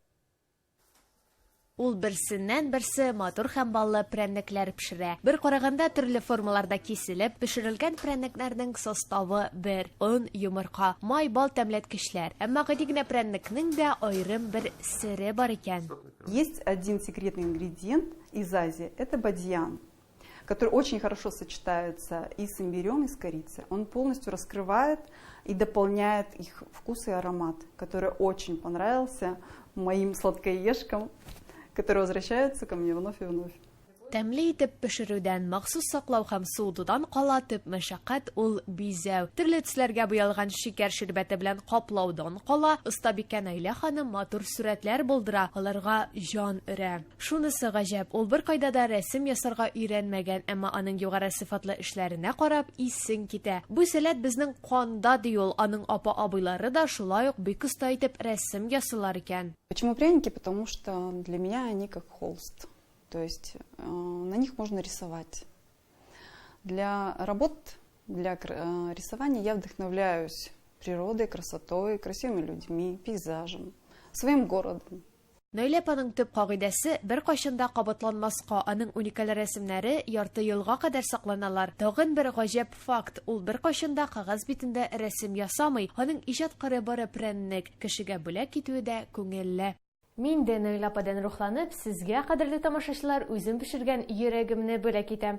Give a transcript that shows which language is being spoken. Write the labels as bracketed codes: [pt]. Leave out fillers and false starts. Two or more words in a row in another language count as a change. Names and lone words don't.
[tt] Ул берсеннән-берсе матур һәм баллы прәннекләр пешерә. Бер караганда төрле формаларда киселеп, пешерелгән прәннекләрнең составы бер: он, йомырка, май, бал тәмләткечләр. Әмма гади генә прәннекнең дә аерым бер сере бар икән. [ru] Есть один секретный ингредиент из Азии, это бадьян, который очень хорошо сочетается и с имбирем, и с корицей. Он полностью раскрывает и дополняет их вкус и аромат, который очень понравился моим сладкоежкам, которые возвращаются ко мне вновь и вновь. [tt] Тәмле итеп пешерүдән, махсус саклау һәм суытудан кала төп мәшәкать ул бизәү. Төрле төсләргә буялган шикәр ширбәте белән каплаудан кала остабикә Наилә ханым матур сурәтләр булдыра, аларга җан өрә. Шунысы гаҗәп, ул бер кайда да рәсем ясарга өйрәнмәгән, әмма аның югары сыйфатлы эшләренә карап исең китә. Бу сәләт безнең канда ди ул, аның апа-абыйлары да шулай ук бик оста итеп рәсем ясыйлар икән. [ru] Почему пряники? Потому что для меня они как холст. То есть на них можно рисовать. Для работ, для рисования я вдохновляюсь природой, красотой, красивыми людьми, пейзажем, своим городом. [tt] Наилә апаның төп кагыйдәсе бер кайчанда кабатланмаска, аның уникаль рәсемнәре ярты елга кадәр сакланалар. Тагын бер гаҗәп факт: ул бер кайчанда кагаз битендә рәсем ясамый, аның иҗат карыбары прәннек, кешегә бүләк итүе дә күңелле. Мин дә Наилә ападан рухланып, сезгә, кадерле тамашачылар, үзем пешергән йөрәгемне бүләк итәм.